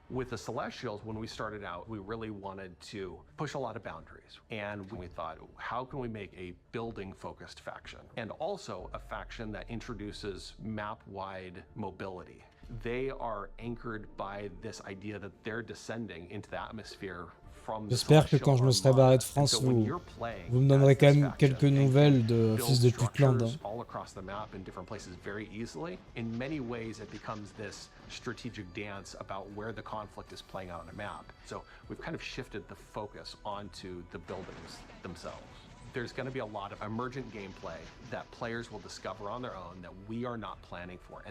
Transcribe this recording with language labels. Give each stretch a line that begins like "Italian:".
English: With the Celestials, when we started out, we really wanted to push a lot of boundaries. And we thought, how can we make a building-focused faction? And also a faction that introduces map-wide mobility. They are anchored by this idea that they're descending into the atmosphere from the
French: J'espère que quand je me serai barré de France, vous me donnerez quand même quelques nouvelles de Fils de Putland.
English: All across the map in different places very easily. In many ways, it becomes this strategic dance about where the conflict is playing out on a map. So we've kind of shifted the focus onto the buildings themselves. There's going to be a lot of emergent gameplay that players will discover on their own that we are not planning for.